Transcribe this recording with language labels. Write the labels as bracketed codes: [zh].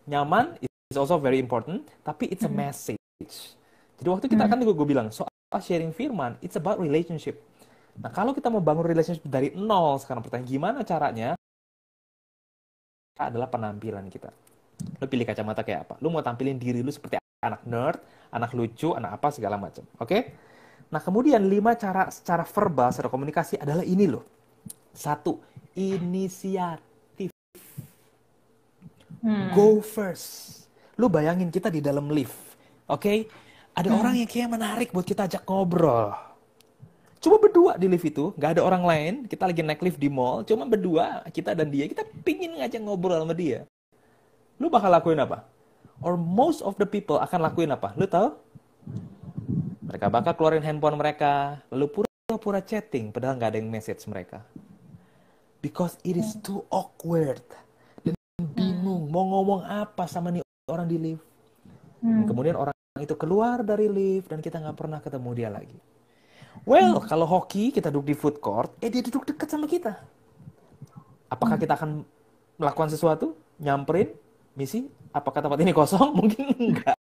[en] Nyaman is also very important, tapi it's a message. [id] Jadi waktu kita kan gue bilang, soal sharing firman, [en] it's about relationship. [id] Nah, kalau kita mau bangun relationship dari nol, sekarang pertanyaan gimana caranya? Adalah penampilan kita. Lu pilih kacamata kayak apa? Lu mau tampilin diri lu seperti anak nerd, anak lucu, anak apa, segala macam. Oke? Nah, kemudian 5 cara secara verbal, secara komunikasi adalah ini loh. 1, inisiatif. [en] Go first. [id] Lu bayangin kita di dalam lift. Oke? Ada orang yang kayak menarik buat kita ajak ngobrol. Cuma berdua di lift itu, nggak ada orang lain. Kita lagi naik lift di mall, cuma berdua, kita dan dia. Kita pingin ngajak ngobrol sama dia. Lu bakal lakuin apa? [en] Or most of the people [id] akan lakuin apa? Lu tahu? Mereka bakal keluarin handphone mereka, lalu pura-pura chatting, padahal nggak ada yang message mereka. [en] Because it is too awkward. [id] Dan bingung, mau ngomong apa sama nih orang di lift. Dan kemudian orang itu keluar dari lift, dan kita nggak pernah ketemu dia lagi. Well, kalau hoki, kita duduk di food court, dia duduk dekat sama kita. Apakah kita akan melakukan sesuatu? Nyamperin? Misi? Apakah tempat ini kosong? Mungkin enggak.